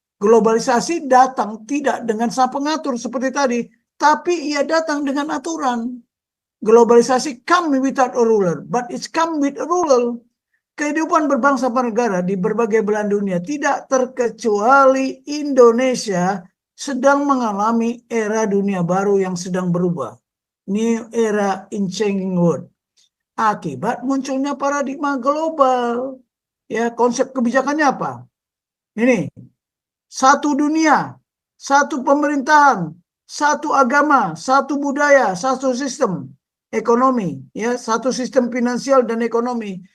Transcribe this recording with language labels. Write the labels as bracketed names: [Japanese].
[Indonesian] Globalisasi datang tidak dengan sang pengatur seperti tadi, tapi ia datang dengan aturan. [English] Globalisasi come without a ruler, but it's come with a ruler. [Indonesian] Kehidupan berbangsa bernegara di berbagai belahan dunia, tidak terkecuali Indonesia, sedang mengalami era dunia baru yang sedang berubah. [English] New era in changing world. [Indonesian] Akibat munculnya paradigma global. Ya, konsep kebijakannya apa? Ini, satu dunia, satu pemerintahan, satu agama, satu budaya, satu sistem ekonomi, ya, satu sistem finansial dan ekonomi.